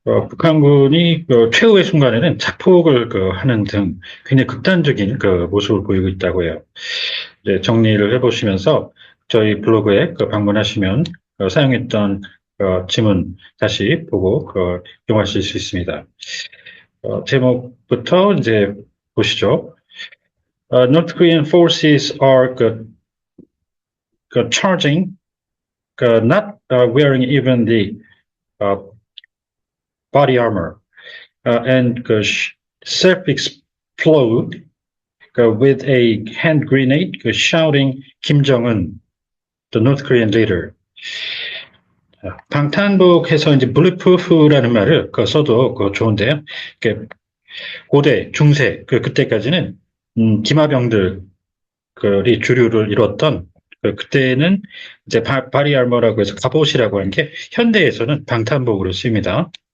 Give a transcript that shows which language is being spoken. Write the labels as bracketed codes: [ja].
[ko] 북한군이 최후의 순간에는 자폭을 하는 등 굉장히 극단적인 모습을 보이고 있다고 해요. 이제 정리를 해보시면서 저희 블로그에 방문하시면 사용했던 지문 다시 보고 이용하실 수 있습니다. 제목부터 이제 보시죠. [en] North Korean forces are charging, not wearing even the uh, body armor, and self-explode with a hand grenade, shouting Kim Jong-un, the North Korean leader. [ko] 방탄복해서 이제 bulletproof라는 말을 써도 좋은데요. 고대, 중세, 그때까지는 기마병들이 주류를 이뤘던 그때는 이제 바리 알머라고 해서 갑옷이라고 하는 게 현대에서는 방탄복으로 쓰입니다.